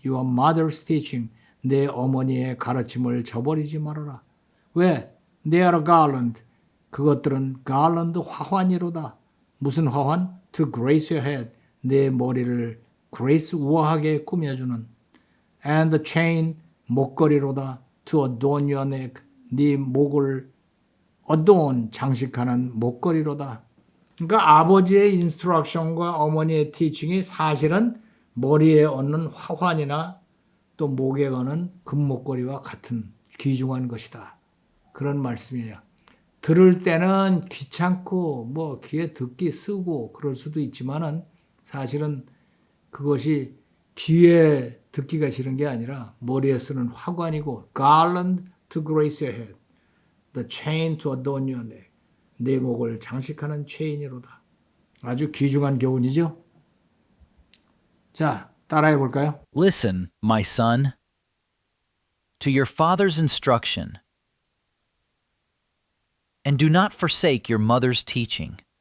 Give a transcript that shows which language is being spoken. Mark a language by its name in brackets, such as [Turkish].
[English] Your mother's teaching, [Korean] 내 어머니의 가르침을 저버리지 말아라. 왜? [English] They are a garland, [Korean] 그것들은 [English] garland [Korean] 화환이로다. 무슨 화환? [English] To grace your head, [Korean] 내 머리를 [English] grace [Korean] 우아하게 꾸며주는. [English] And the chain, [Korean] 목걸이로다. [English] To adorn your neck, [Korean] 네 목을 [English] adorn, [Korean] 장식하는 목걸이로다. 그러니까 아버지의 인스트럭션과 어머니의 티칭이 사실은 머리에 얹는 화환이나 또 목에 거는 금목걸이와 같은 귀중한 것이다. 그런 말씀이에요. 들을 때는 귀찮고 뭐 귀에 듣기 쓰고 그럴 수도 있지만은 사실은 그것이 귀에 듣기가 싫은 게 아니라 머리에 쓰는 화관이고 [English] garland to grace your head, the chain to adorn your neck, [Korean] 내 목을 장식하는 체인이로다. 아주 귀중한 교훈이죠. 자, 따라해 볼까요? [English] Listen, my son, to your father's instruction, and do not forsake your mother's teaching.